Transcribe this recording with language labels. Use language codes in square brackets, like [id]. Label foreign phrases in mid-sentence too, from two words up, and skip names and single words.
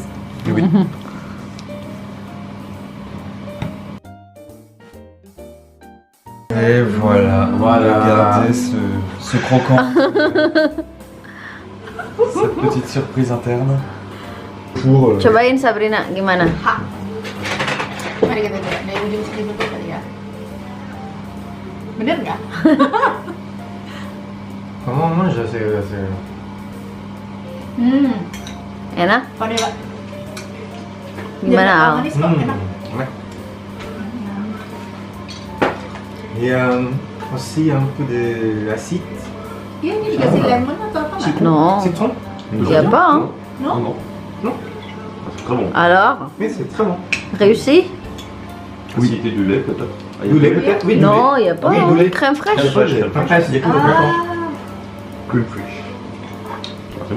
[fr] Oui. Et voilà, regardez ce croquant. Cette petite surprise interne. Pour... [id] Cobain Sabrina, gimana? Mari kita coba dari ujung sini dulu kali ya. Bener nggak? [fr] Comment on mange [id] Enak? Pada Pak. Gimana Al? Manis kok enak. [fr] Ouais. Il y a aussi un peu d'acide. [id] Iya ini dikasih lemon atau apa nggak? [fr] Non, Citron. il n'y a pas. Hein. No? C'est très bon. Alors, Oui, c'est très bon. réussi? Acidité du lait peut-être. Ah, il y a Du lait peut-être, oui. du Non, lait. il n'y a pas. Oui, hein. du lait. Crème fraîche. Crème fraîche. Après, il y a tout le Ah, [en] Cream fresh. [fr] Ah, c'est bon.